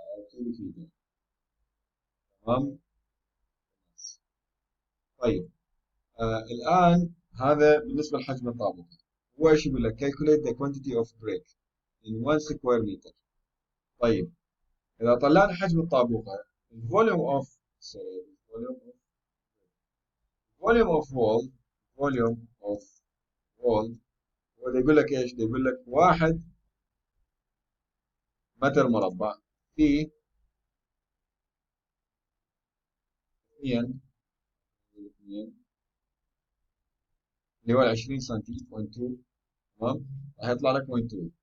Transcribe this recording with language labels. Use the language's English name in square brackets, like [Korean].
[Arabic] كيوبيك متر. تمام. طيب، الآن هذا بالنسبة لحجم الطابق. هو ايش يقول لك؟ [English] calculate the quantity of brick in 1 square meter. [Arabic] طيب، إذا طلعنا حجم الطابوقة [English] volume of sorry volume of wall [Arabic] volume of wall هو يقول لك ايش؟ يقول لك 1 متر مربع في 2 اللي هو 20 سنتي 0.2. تمام. راح يطلع لك 0.2.